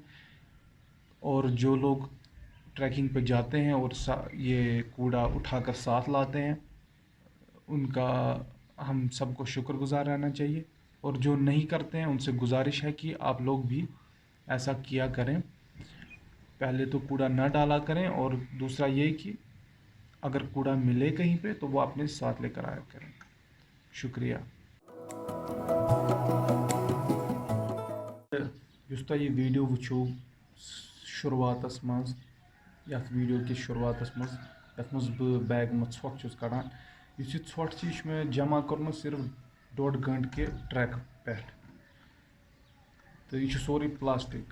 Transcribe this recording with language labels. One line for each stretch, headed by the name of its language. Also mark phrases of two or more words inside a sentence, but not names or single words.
Urdu: اور جو لوگ ٹریکنگ پہ جاتے ہیں اور یہ کوڑا اٹھا کر ساتھ لاتے ہیں ان کا ہم سب کو شکر گزار رہنا چاہیے. اور جو نہیں کرتے ہیں ان سے گزارش ہے کہ آپ لوگ بھی ایسا کیا کریں. پہلے تو کوڑا نہ ڈالا کریں، اور دوسرا یہ کہ اگر کوڑا ملے کہیں پہ تو وہ اپنے ساتھ لے کر آیا کریں. شکریہ.
Kashmiri: یُس تۄہہِ یہِ ویٖڈیو وٕچھو شروعاتَس منٛز، یَتھ ویٖڈیو کِس شروعاتَس منٛز یَتھ منٛز بہٕ بیگہٕ منٛز ژھۄٹھ چھُس کَڑان، یُس یہِ ژھۄٹھ چھِ یہِ چھُ مےٚ جمع کوٚرمُت صرف 1.5 گھنٹہٕ کہِ ٹرٛٮ۪کہٕ پٮ۪ٹھ، تہٕ یہِ چھُ سورُے پلاسٹِک.